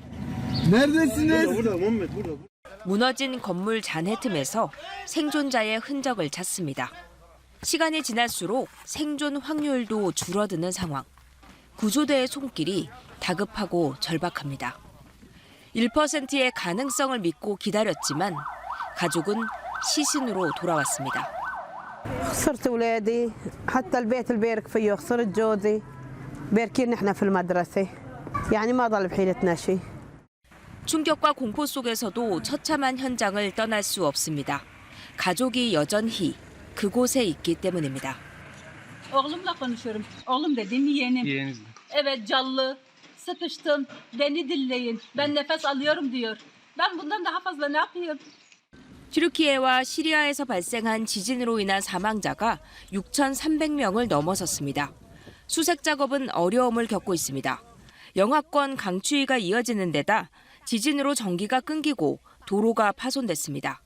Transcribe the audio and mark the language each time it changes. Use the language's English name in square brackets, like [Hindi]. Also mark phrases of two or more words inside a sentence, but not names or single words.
[Korean] 무너진 건물 잔해 틈에서 생존자의 흔적을 찾습니다. 시간이 지날수록 생존 확률도 줄어드는 상황. 구조대의 손길이 다급하고 절박합니다. 1%의 가능성을 믿고 기다렸지만 가족은 시신으로 돌아왔습니다. [Arabic] خسرت أولادي حتى البيت اللي بارك فيه خسرت جوزي باركين نحن في المدرسة يعني ما ضل بحيلتنا شيء. [Korean] 충격과 공포 속에서도 처참한 현장을 떠날 수 없습니다. 가족이 여전히 그곳에 있기 때문입니다. [Turkish] Oğlumla konuşuyorum. Oğlum dedim yeğenim. Evet canlı. Sıkıştım. Beni dinleyin. Ben nefes alıyorum diyor. Ben bundan daha fazla ne yapayım? [Korean] 튀르키예와 시리아에서 발생한 지진으로 인한 사망자가 6,300명을 넘어섰습니다. 수색 작업은 어려움을 겪고 있습니다. 영하권 강추위가 이어지는 데다 지진으로 전기가 끊기고 도로가 파손됐습니다.